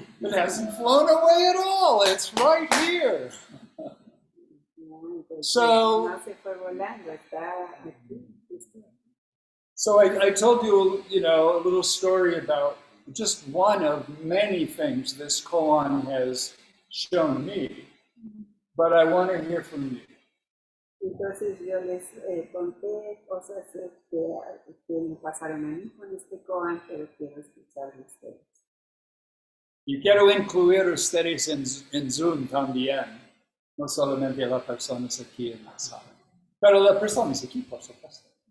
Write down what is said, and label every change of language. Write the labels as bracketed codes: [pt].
[en] It hasn't flown away at all. It's right here. So, [es] no se fue volando, está aquí. [en] So I told you, a little story about just one of many things this koan has shown me, but I want to hear from you. [es] Entonces yo les conté cosas que me pasaron a mí con este koan, pero quiero escuchar de ustedes. Y quiero incluir ustedes en Zoom también, no solamente las personas aquí en la sala, pero las personas aquí, por supuesto.